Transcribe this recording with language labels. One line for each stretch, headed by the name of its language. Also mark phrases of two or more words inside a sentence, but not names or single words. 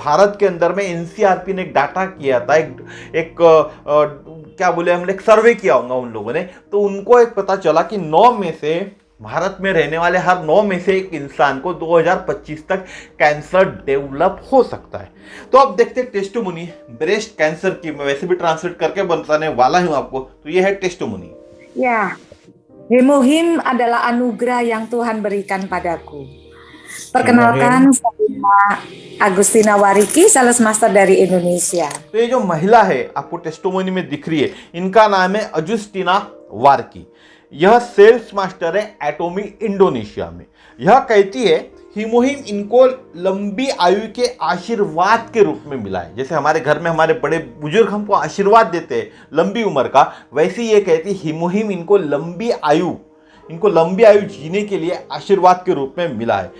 Hindi: भारत के अंदर में एनसीआरपी ने एक डाटा किया था, क्या बोले, हमने एक सर्वे किया होगा उन लोगों ने। तो उनको एक पता चला कि 9 में से, भारत में रहने वाले हर 9 में से एक इंसान को 2025 तक
English: cancer develop
Hindi: हो सकता है। तो अब देखते हैं
English: testimony breast cancer
Hindi: की। मैं वैसे भी ट्रांसलेट करके बताने वाला हूं आपको। तो ये है टेस्टिमोनी।
Indonesian: Ya, Hemohim adalah anugerah yang Tuhan berikan padaku. Perkenalkan, saya Agustina Wariki,
English: sales master
Indonesian: dari Indonesia.
Hindi: तो ये जो महिला है आपको टेस्टिमोनी में दिख रही है, इनका नाम है अजुस्टीना वार्की। यह
English: sales master
Hindi: है एटोमी इंडोनेशिया में। यह कहती है हिमोहिम इनको लंबी आयु के आशीर्वाद के रूप में मिला है। जैसे हमारे घर में हमारे बड़े बुजुर्ग हमको आशीर्वाद देते हैं लंबी उम्र का, वैसे ये कहती है हिमोहिम इनको लंबी आयु जीने के लिए आशीर्वाद के रूप में मिला है।